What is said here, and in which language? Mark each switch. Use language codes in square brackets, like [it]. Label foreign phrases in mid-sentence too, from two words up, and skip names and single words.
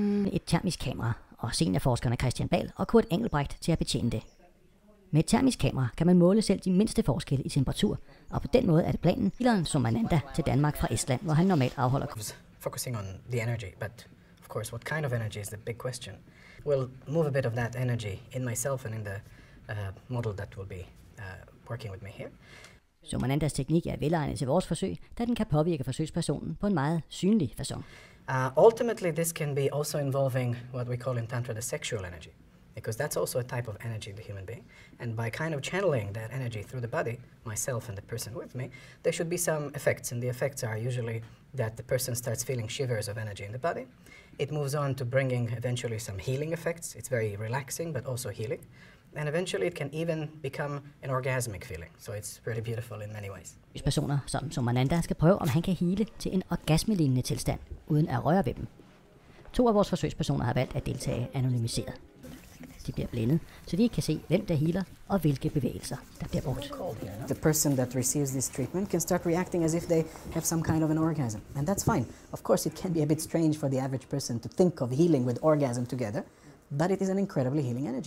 [da] anvende et termisk kamera, og seniorforskerne Christian Ball og Kurt Engelbrecht til at betjene det. Med et termisk kamera kan man måle selv de mindste forskelle i temperatur, og på den måde er det planen Hilan Somananda til Danmark fra Estland, hvor han normalt afholder kurser. [en] Focusing on the energy, but of course what kind of energy is the big question. We'll move a bit of that energy in myself and in the model that will be working with me here. [da] Somanandas teknik er velegnet til vores forsøg, da den kan påvirke forsøgspersonen på en meget synlig facon. [en] Ultimately, this can be also involving what we call in Tantra the sexual energy, because that's also a type of energy in the human being. And by kind of channeling that energy through the body, myself and the person with me, there should be some effects, and the effects are usually that the person starts feeling shivers of energy in the body. It moves on to bringing eventually some healing effects. It's very relaxing, but also healing. And eventually it can even become an orgasmic feeling. So it's pretty beautiful in many ways. [da] Personer som Somananda skal prøve, om han kan hele til en orgasmelignende tilstand, uden at røre ved dem. 2 af vores forsøgspersoner har valgt at deltage anonymiseret. De bliver blændet, så de ikke kan se, hvem der healer og hvilke bevægelser, der bliver brugt. [en] The person that receives this treatment can start reacting as if they have some kind of an orgasm. And that's fine. Of course, it can be a bit strange for the average person to think of healing with orgasm together, but it is an incredibly healing energy.